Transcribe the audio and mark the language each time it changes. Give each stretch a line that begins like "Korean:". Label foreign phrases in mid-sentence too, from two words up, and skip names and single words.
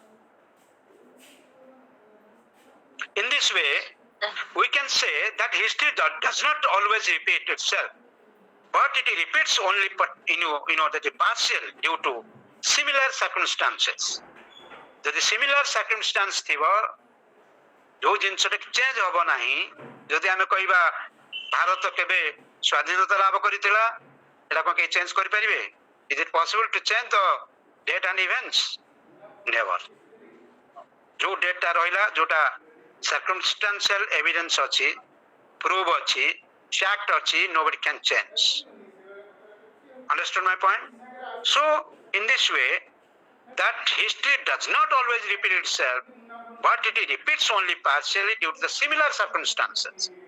English: In this way, we can say that history does not always repeat itself, but it repeats only that is partial due to similar circumstances.
Odia: ଯଦି
English: similar circumstance
Odia: ଥିବ, ଯୋଉ ଜିନିଷଟା ଚେଞ୍ଜ ହବ ନାହିଁ, ଯଦି ଆମେ କହିବା ଭାରତ କେବେ ସ୍ୱାଧୀନତା ଲାଭ କରିଥିଲା, ଏଟା କଣ କେହି ଚେଞ୍ଜ କରିପାରିବେ?
English: Is it possible to change the date and events? Never.
Odia: ଯୋଉ ଡେଟଟା ରହିଲା, ଯୋଉଟା
English: circumstantial evidence
Odia: ଅଛି, proof ଅଛି, fact ଅଛି,
English: nobody can change. Understood my point? So in this way, that history does not always repeat itself, but it repeats only partially due to the similar circumstances.